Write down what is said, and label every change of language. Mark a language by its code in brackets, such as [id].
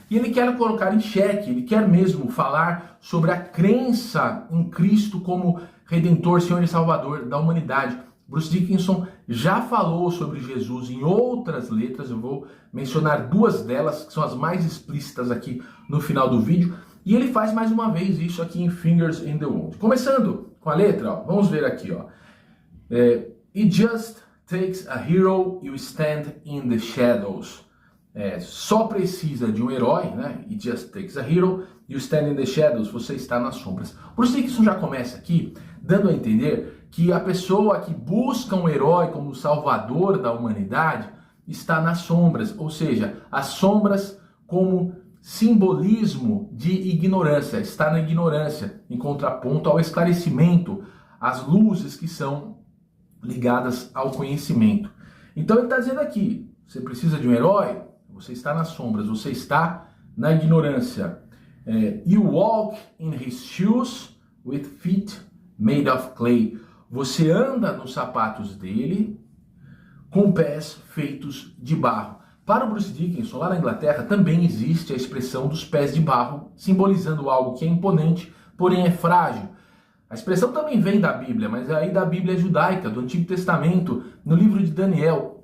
[pt] E ele quer colocar em xeque, ele quer mesmo falar sobre a crença em Cristo como Redentor, Senhor e Salvador da humanidade. Bruce Dickinson já falou sobre Jesus em outras letras, eu vou mencionar duas delas, que são as mais explícitas aqui no final do vídeo, e ele faz mais uma vez isso aqui em Fingers in the Wound. Começando com a letra, ó, vamos ver aqui, ó. [en] It just takes a hero, you stand in the shadows. [pt] Só precisa de um herói, né? [en] It just takes a hero, you stand in the shadows. [pt] Você está nas sombras. Bruce Dickinson já começa aqui dando a entender que a pessoa que busca um herói como salvador da humanidade está nas sombras, ou seja, as sombras como simbolismo de ignorância, está na ignorância, em contraponto ao esclarecimento, às luzes que são ligadas ao conhecimento. Então ele está dizendo aqui: você precisa de um herói, você está nas sombras, você está na ignorância. [en] You walk in his shoes with feet made of clay. [pt] Você anda nos sapatos dele com pés feitos de barro. Para o Bruce Dickinson, lá na Inglaterra, também existe a expressão dos pés de barro, simbolizando algo que é imponente, porém é frágil. A expressão também vem da Bíblia, mas é aí da Bíblia judaica, do Antigo Testamento, no livro de Daniel.